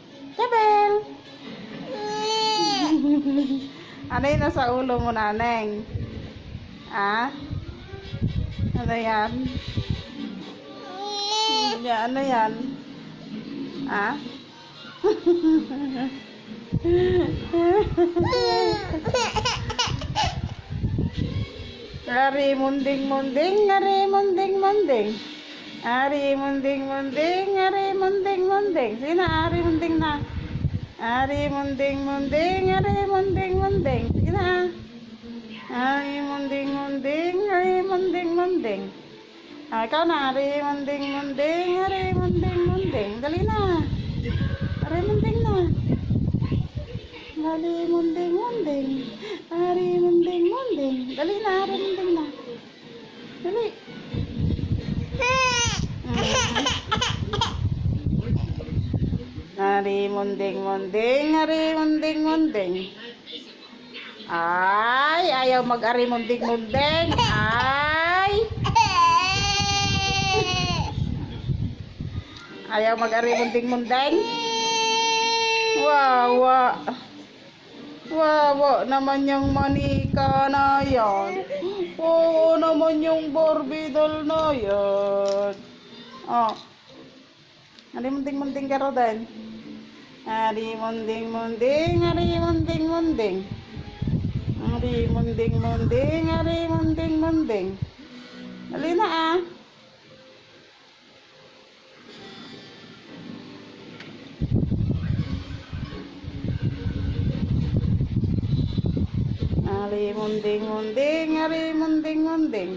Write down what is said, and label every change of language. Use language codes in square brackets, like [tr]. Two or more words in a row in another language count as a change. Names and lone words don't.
[tl] Jabel! Ano yun nasa ulo mo, naneng? Ah? Ano yan? Ano yan? Ah? [ceb] Ari munding munding, ari munding munding. Ari munding munding, ari munding munding. [tl] Sino ari munding na? [ceb] Ari munding munding, ari munding munding. [tl] Sige na. [ceb] Ari munding munding, ari munding munding. [tl] Ikaw na, [ceb] ari munding munding, ari munding munding. Dali na. Ari munding na. Ari munding munding. Ari munding munding. Dali na, ari munding na. Dali. Ari munding munding, ari munding munding. Ay, ayaw mag-ari munding munding. Ay. Ayaw mag-ari munding munding. [tl] Wawa. Wawa naman yung manika na yan. Oo naman yung Barbie doll na yan. Oh. [ceb] Ari munding munding ka din. Ari munding munding, ari munding munding. Ari munding munding, ari munding munding. Dali na ah. Ari munding munding, ari munding munding.